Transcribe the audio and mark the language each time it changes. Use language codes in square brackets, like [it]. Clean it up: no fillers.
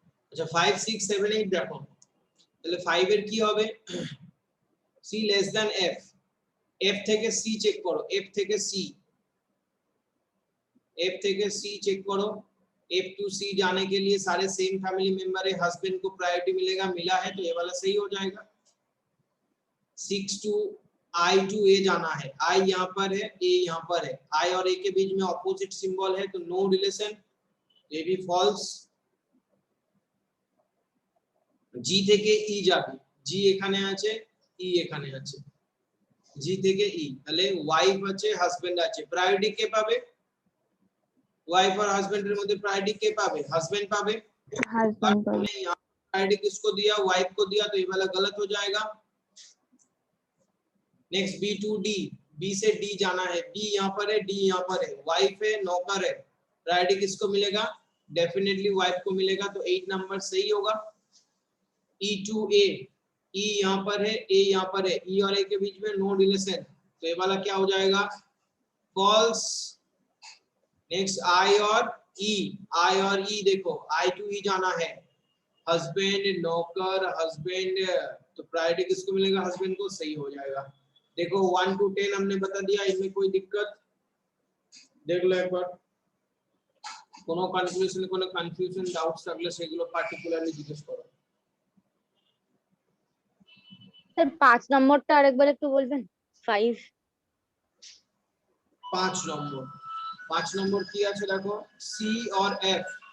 [bn] আচ্ছা 5 6 7 8 দেখো, তাহলে 5 এর কি হবে, c less than f, f থেকে c চেক করো, f থেকে c [hi] चेक करो। F to C जाने के लिए सारे सेम फैमिली मेंबर है, हस्बैंड को प्रायोरिटी मिलेगा, मिला है तो ये वाला सही हो जाएगा। 6 to I to A जाना है, I यहाँ पर है, A यहाँ पर है, I और A के बीच में ऑपोजिट सिंबल है तो नो रिलेशन, ये भी फॉल्स। [bn] G থেকে E যাবে, G এখানে আছে, E এখানে আছে, G থেকে E, তাহলে ওয়াইফ আছে হাজবেন্ড আছে, প্রায়োরিটি কে পাবে, ওয়াইফ [hi] और हस्बैंड [bn] এর মধ্যে প্রায়োরিটি কে পাবে, হাজবেন্ড পাবে। [hi] हस्बैंड पर हमने यहाँ प्रायोरिटी किसको दिया, वाइफ को दिया, तो ये वाला गलत हो जाएगा। Next B to D, B से D जाना है, D यहाँ पर है, D यहाँ पर है, वाइफ है नौकर है, प्रायोरिटी किसको मिलेगा, डेफिनेटली वाइफ को मिलेगा, तो 8 नंबर सही होगा। E to A, E यहाँ पर है, A यहाँ पर है, E और A के बीच में नो रिलेशन, तो ये वाला क्या हो जाएगा, फॉल्स। नेक्स्ट I और E, I और E देखो, I to E जाना है, हस्बैंड नौकर हस्बैंड, तो प्रायोरिटी किसको मिलेगा, हस्बैंड को, सही हो जाएगा। देखो 1 to 10 हमने बता दिया, इनमें कोई दिक्कत देख लो एक बार, [bn] কোনো কনফিউশন ডাউটস থাকলে সেগুলো পার্টিকুলারলি জিজ্ঞেস করো। স্যার 5 নম্বরটা আরেকবার একটু বলবেন, 5 5 নম্বর 5 নম্বর কি আছে দেখো, সি [hi] और एफ।